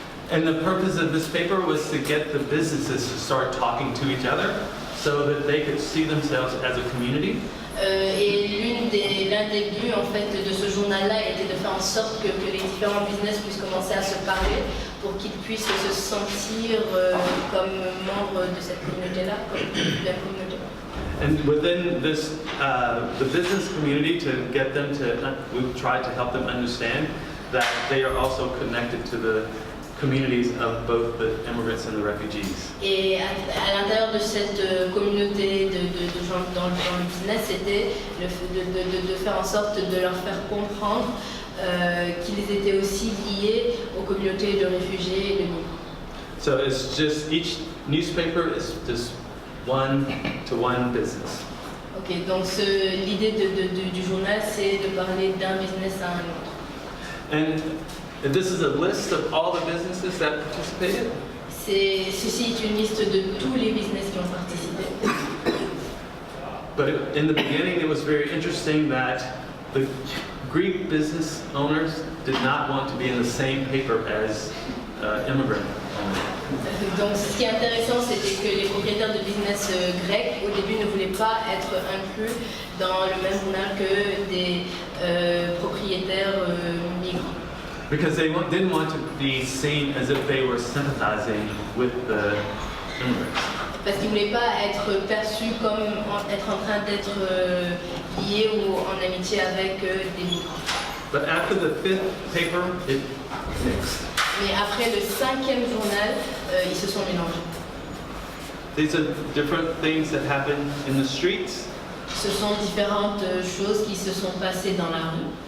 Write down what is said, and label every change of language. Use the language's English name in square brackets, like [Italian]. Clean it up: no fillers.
[English] And the purpose of this paper was to get the businesses to start talking to each other so that they could see themselves as a community. [French] Et l'un des buts en fait de ce journal-là était de faire en sorte que les différents business puissent commencer à se parler pour qu'ils puissent se sentir comme membres de cette communauté-là, comme de la communauté. [English] And within this, the business community, we've tried to help them understand that they are also connected to the communities of both the immigrants and the refugees. [French] Et à l'intérieur de cette communauté de gens dans le business, c'était de faire en sorte de leur faire comprendre qu'ils étaient aussi liés aux communautés de réfugiés et de migrants. [English] So it's just, each newspaper is just one-to-one business. [French] Ok, donc l'idée du journal, c'est de parler d'un business à un autre. [English] And this is a list of all the businesses that participated. [French] Ceci est une liste de tous les business qui ont participé. [English] But in the beginning, it was very interesting that the Greek business owners did not want to be in the same paper as immigrant owners. [French] Donc ce qui est intéressant, c'était que les propriétaires de business grecs, au début, ne voulaient pas être inclus dans le même journal que des propriétaires migrants. [English] Because they didn't want to be seen as if they were sympathizing with the immigrants. [French] Parce qu'ils ne voulaient pas être perçus comme être en train d'être liés ou en amitié avec des migrants. [English] But after the fifth paper, it mixed. [French] Mais après le 5e journal, ils se sont mélangés. [English] These are different things that happen in the streets. [French] Ce sont différentes choses qui se sont passées dans la rue.